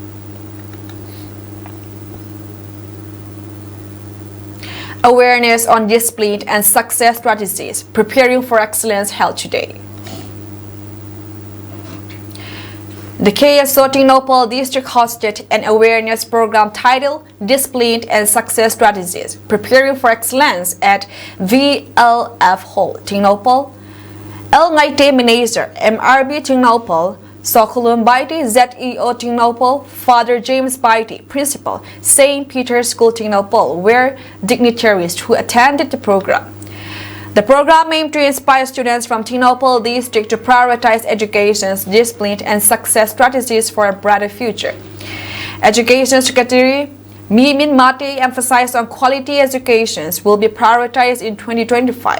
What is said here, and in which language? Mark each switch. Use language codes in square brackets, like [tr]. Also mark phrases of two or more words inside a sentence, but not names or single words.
[en] Awareness on discipline and success strategies preparing for excellence held today. The KSO Tingnopal District hosted an awareness program titled Discipline and Success Strategies Preparing for Excellence at VLF Hall, Tingnopal. El Ngaite Manager, MRB Tingnopal, Sokulun Baiti, ZEO Tingnopal, Father James Baiti, Principal, St. Peter's School Tingnopal, were dignitaries who attended the program. The program aimed to inspire students from Tingnopal District to prioritize education, discipline, and success strategies for a brighter future. Education Secretary Mimin Mate emphasized on quality education will be prioritized in 2025.